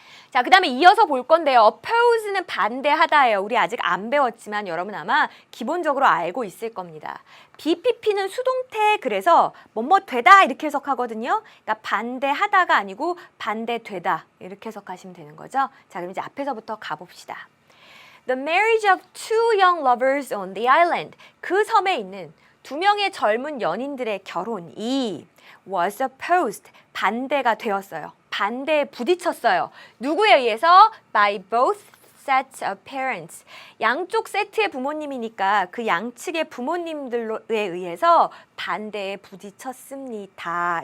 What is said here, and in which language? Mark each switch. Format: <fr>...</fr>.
<ko>자, 그 다음에 이어서 볼 건데요. oppose는 반대하다예요. 우리 아직 안 배웠지만 여러분 아마 기본적으로 알고 있을 겁니다. BPP는 수동태, 그래서 뭐뭐 되다 이렇게 해석하거든요. 그러니까 반대하다가 아니고 반대되다 이렇게 해석하시면 되는 거죠. 자, 그럼 이제 앞에서부터 가봅시다.</ko> <en>The marriage of two young lovers on the island.</en> <ko>그 섬에 있는 두 명의 젊은 연인들의 결혼이</ko> <en>was opposed.</en> <ko>반대가 되었어요. 반대에 부딪혔어요. 누구에 의해서?</ko> <en>By both sets of parents.</en> <ko>양쪽 세트의 부모님이니까 그 양측의 부모님들에 의해서 반대에 부딪혔습니다.</ko>